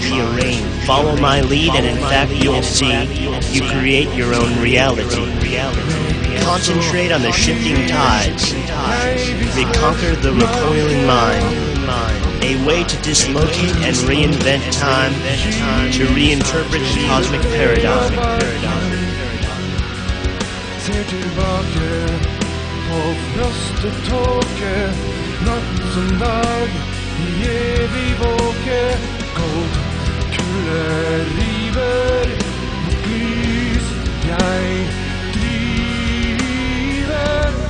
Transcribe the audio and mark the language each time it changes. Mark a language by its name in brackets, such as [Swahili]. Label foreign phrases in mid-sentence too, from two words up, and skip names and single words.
[English] Follow my lead and in fact you'll see you create your own reality. Concentrate on the shifting tides. Reconquer the recoiling mind. A way to dislocate and reinvent time, to reinterpret the cosmic paradigm. [Norwegian] På frostet tåke, natt som dag, i evig våke, gold kulde river, mot lys jeg driver.